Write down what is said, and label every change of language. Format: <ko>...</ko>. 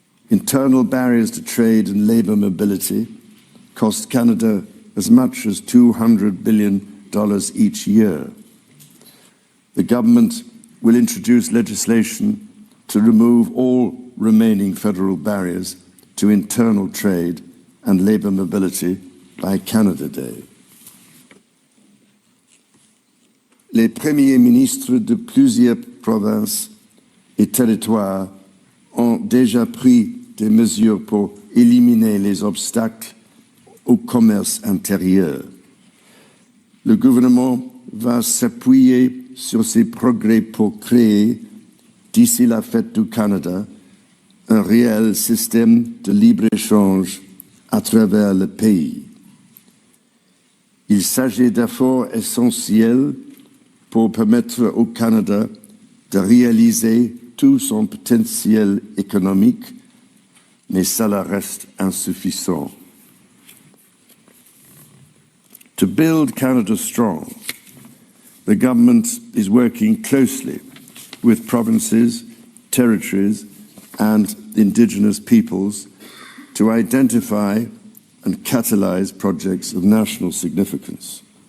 <en>Internal barriers to trade and labour mobility cost Canada as much as $200 billion each year. The government will introduce legislation to remove all remaining federal barriers to internal trade and labour mobility by Canada Day.</en> <fr>Les premiers ministres de plusieurs provinces et territoires ont déjà pris des mesures pour éliminer les obstacles au commerce intérieur. Le gouvernement va s'appuyer sur ces progrès pour créer, d'ici la fête du Canada, un réel système de libre-échange à travers le pays. Il s'agit d'efforts essentiels pour permettre au Canada de réaliser tout son potentiel économique, mais cela reste insuffisant.</fr> <en>To build Canada strong, the government is working closely with provinces, territories, and Indigenous peoples to identify and catalyse projects of national significance.</en>